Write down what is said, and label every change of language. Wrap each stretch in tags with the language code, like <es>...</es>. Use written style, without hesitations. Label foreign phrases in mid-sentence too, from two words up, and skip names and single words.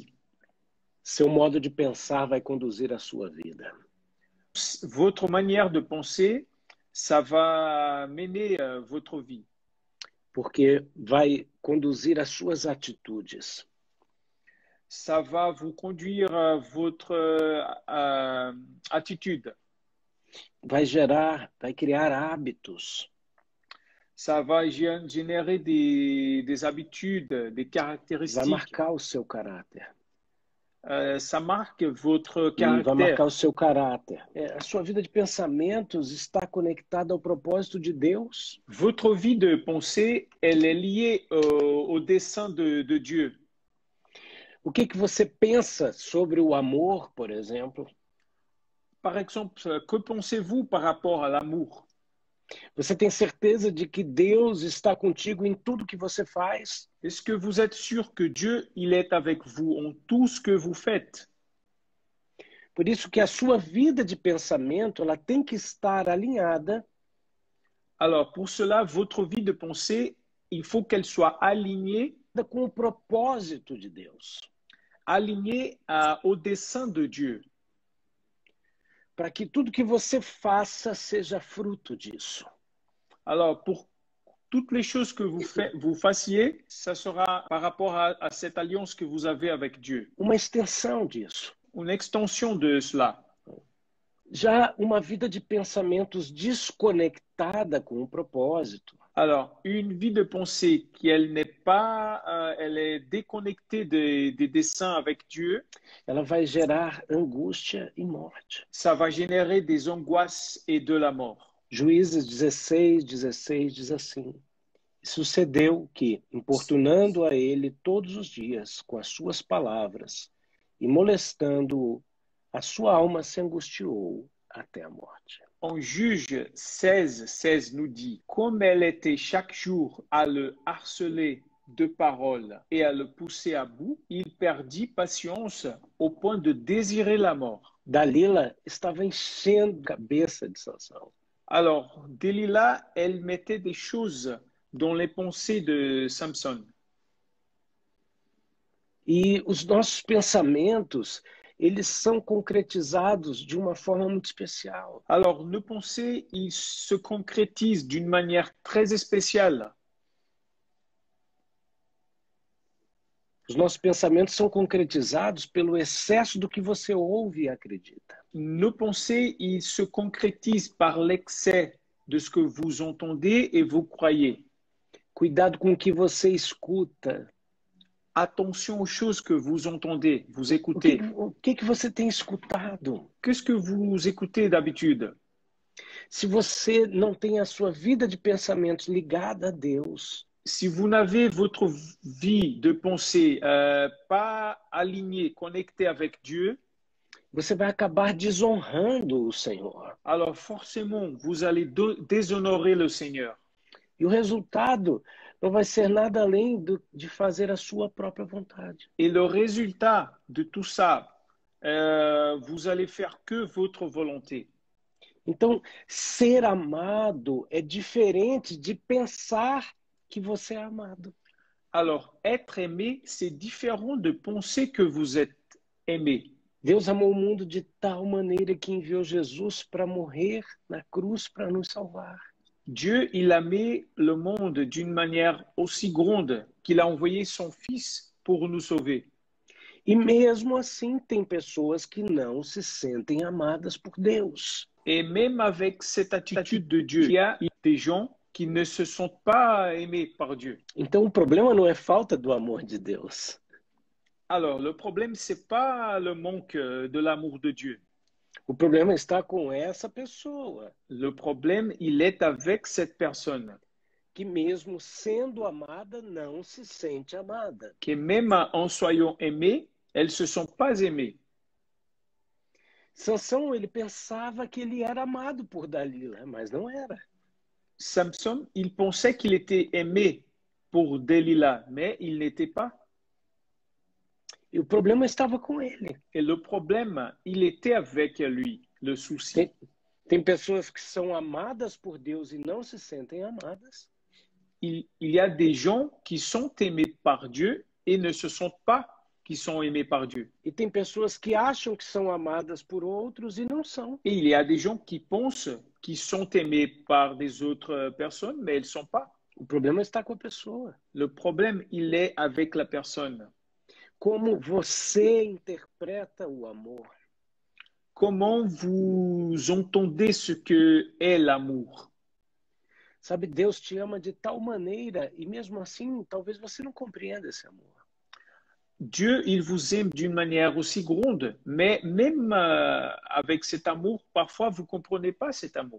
<pt>Seu modo de pensar vai conduzir a sua vida.</pt> <fr>Votre manière de penser, ça va mener votre vie.</fr> <pt>Porque vai conduzir as suas atitudes.</pt> <fr>Ça va vous conduire votre attitude.</fr> <pt>Vai criar hábitos.</pt> <fr>Ça va générer des habitudes, des caractéristiques.</fr> <pt>Vai marcar o seu caráter.</pt> <fr>Ça marque votre caractère.</fr> <pt>Vai marcar o seu caráter. A sua vida de pensamentos está conectada ao propósito de Deus.</pt> <fr>Votre vie de pensée, elle est liée au dessein de Dieu.</fr> <pt>O que você pensa sobre o amor, por exemplo?</pt> <fr>Par exemple, que pensez-vous par rapport à l'amour?</fr> <pt>Você tem certeza de que Deus está contigo em tudo que você faz?</pt> <fr>Est-ce que vous êtes sûr que Dieu, il est avec vous en tout ce que vous faites?</fr> <pt>Por isso que a sua vida de pensamento, ela tem que estar alinhada.</pt> <fr>Alors, pour cela, votre vie de pensée, il faut qu'elle soit alignée</fr> <pt>com o propósito de Deus.</pt> <fr>Alignée au dessein de Dieu.</fr> <pt>Para que tudo que você faça seja fruto disso.</pt> <fr>Alors, pour toutes les choses que vous fassiez, ça sera par rapport à cette alliance que vous avez avec Dieu.</fr> <pt>Uma extensão disso.</pt> <fr>Une extension de cela.</fr> <pt>Já uma vida de pensamentos desconectada com o propósito.</pt> <fr>Alors, une vie de pensée qui elle est déconnectée des desseins avec Dieu.</fr> <pt>Ela vai gerar angústia e morte.</pt> <fr>Ça va générer des angoisses et de la mort.</fr> <pt>Juízes 16:16 diz assim: sucedeu que, importunando a ele todos os dias com as suas palavras e molestando-o, a sua alma se angustiou até a morte.</pt> <fr>En Juge 16:16 nous dit, comme elle était chaque jour à le harceler de parole et à le pousser à bout, il perdit patience au point de désirer la mort.</fr> <pt>Dalila estava enchendo a cabeça de Sansão.</pt> <fr>Alors, Delilah, elle mettait des choses dans les pensées de Samson.</fr> <pt>E os nossos pensamentos, eles são concretizados de uma forma muito especial.</pt> <fr>Alors, nos pensées, ils se concrétisent d'une manière très spéciale.</fr> <pt>Os nossos pensamentos são concretizados pelo excesso do que você ouve e acredita.</pt> <fr>Nos pensées, ils se concrétisent par l'excès de ce que vous entendez et vous croyez.</fr> <pt>Cuidado com o que você escuta.</pt> <fr>Attention aux choses que vous entendez, vous écoutez.</fr> <pt>O que você tem escutado?</pt> <fr>Qu'est-ce que vous écoutez d'habitude?</fr> <pt>Se você não tem a sua vida de pensamentos ligada a Deus,</pt> <fr>si vous n'avez votre vie de pensée pas alignée, connectée avec Dieu,</fr> <pt>você vai acabar desonrando o Senhor.</pt> <fr>alors forcément, vous allez déshonorer le Seigneur.</fr> <pt>E o resultado não vai ser nada além de fazer a sua própria vontade.</pt> <fr>Et le résultat de tout ça, vous allez faire que votre volonté.</fr> <pt>Então, ser amado é diferente de pensar que você é amado.</pt> <fr>Alors, être aimé, c'est différent de penser que vous êtes aimé.</fr> <pt>Deus amou o mundo de tal maneira que enviou Jesus para morrer na cruz para nos salvar.</pt> <fr>Dieu, il a aimé le monde d'une manière aussi grande qu'il a envoyé son Fils pour nous sauver.</fr> <pt>E mesmo assim, tem pessoas que não se sentem amadas por Deus.</pt> <fr>Et même avec cette attitude de Dieu, il y a des gens qui ne se sentent pas aimés par Dieu.</fr> <pt>Então, o problema não é falta do amor de Deus.</pt> <fr>Alors, le problème, c'est pas le manque de l'amour de Dieu.</fr> <pt>O problema está com essa pessoa.</pt> <fr>Le problème, il est avec cette personne.</fr> <pt>Que mesmo sendo amada, não se sente amada.</pt> <fr>Que même en soyant aimée, elle ne se sent pas aimée.</fr> <pt>Sansão, ele pensava que ele era amado por Dalila, mas não era.</pt> <fr>Samson, il pensait qu'il était aimé pour Delilah, mais il n'était pas.</fr> <pt>E o problema estava com ele.</pt> <fr>Et le problème, il était avec lui, le souci.</fr> <pt>Tem pessoas que são amadas por Deus e não se sentem amadas.</pt> <fr>Il y a des gens qui sont aimés par Dieu et ne se sentent pas qui sont aimés par Dieu.</fr> <pt>E tem pessoas que acham que são amadas por outros e não são.</pt> <fr>Et il y a des gens qui pensent qu'ils sont aimés par des autres personnes, mais ils ne sont pas.</fr> <pt>O problema está com a pessoa.</pt> <fr>Le problème, il est avec la personne.</fr> <pt>Como você interpreta o amor?</pt> <fr>Comment vous entendez ce que est l'amour?</fr> <pt>Sabe, Deus te ama de tal maneira e mesmo assim, talvez você não compreenda esse amor.</pt> <fr>Dieu, il vous aime d'une manière aussi grande, mais même avec cet amour, parfois vous ne comprenez pas cet amour.</fr>